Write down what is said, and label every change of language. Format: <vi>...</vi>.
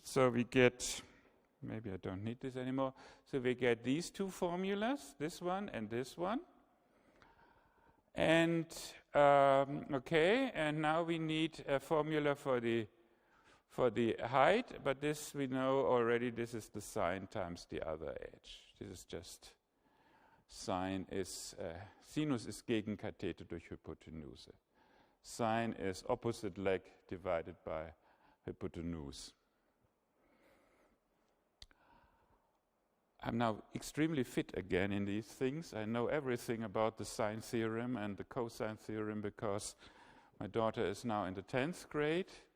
<en>So we get, maybe I don't need this anymore. So we get these 2 formulas, this one and this one. And okay, and now we need a formula for the height, but this we know already, this is the sine times the other edge. This is just sine is,</en> <de>sinus ist Gegenkathete durch Hypotenuse.</de> <en>Sine is opposite leg divided by hypotenuse. I'm now extremely fit again in these things. I know everything about the sine theorem and the cosine theorem because my daughter is now in the 10th grade.</en>